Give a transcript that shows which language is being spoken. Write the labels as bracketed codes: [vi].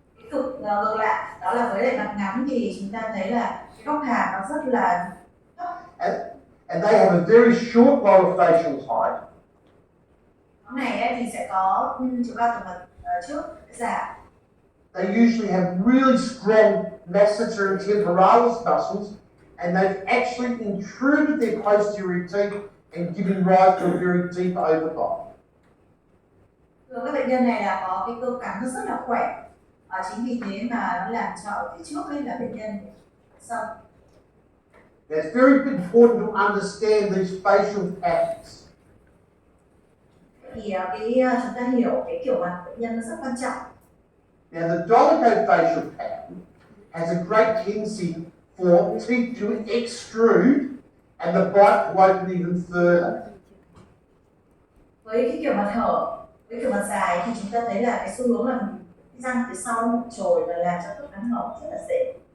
[vi] Cực ngược lại, đó là với lại mặt ngắn thì chúng ta thấy là cái góc hàm nó rất là thấp. [en] And they have a very short lower facial height. [vi] Cái này thì sẽ có chiều cao từ mặt trước giảm. [en] They usually have really strong masseter and temporalis muscles, and they've actually intruded their posterior teeth and given rise to a very deep overbite. [vi] Thường các bệnh nhân này là có cái cơ cắn nó rất là khỏe. Chính vì thế mà nó làm cho ở phía trước ấy là bệnh nhân sau. [en] It's very important to understand these facial patterns. [vi] Thì chúng ta hiểu cái kiểu mặt bệnh nhân nó rất quan trọng. [en] Now the dolichofacial pattern has a great tendency for teeth to extrude and the bite to open even further. [vi] Với cái kiểu mặt hở, với kiểu mặt dài thì chúng ta thấy là cái xu hướng là cái răng phía sau nó trồi và làm cho khớp cắn hở rất là dễ.